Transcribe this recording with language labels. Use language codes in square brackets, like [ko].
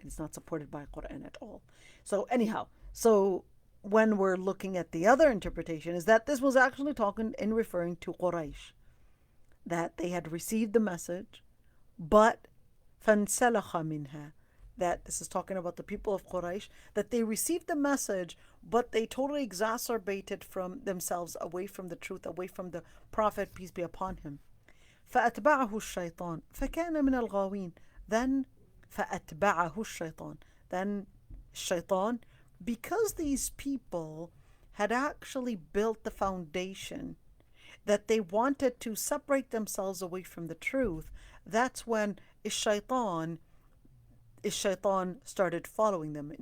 [en] It's not supported by Quran at all. So anyhow, so when we're looking at the other interpretation is that this was actually talking and referring to Quraysh, that they had received the message, but [ar] فَانْسَلَخَ مِنْهَا, [en] that this is talking about the people of Quraysh, that they received the message, but they totally exacerbated from themselves away from the truth, away from the Prophet, peace be upon him. [ar] فأتبعه الشيطان فكان من الغاوين. Then فأتبعه الشيطان. [en] Then shaitan, because these people had actually built the foundation that they wanted to separate themselves away from the truth, that's when shaitan started following them.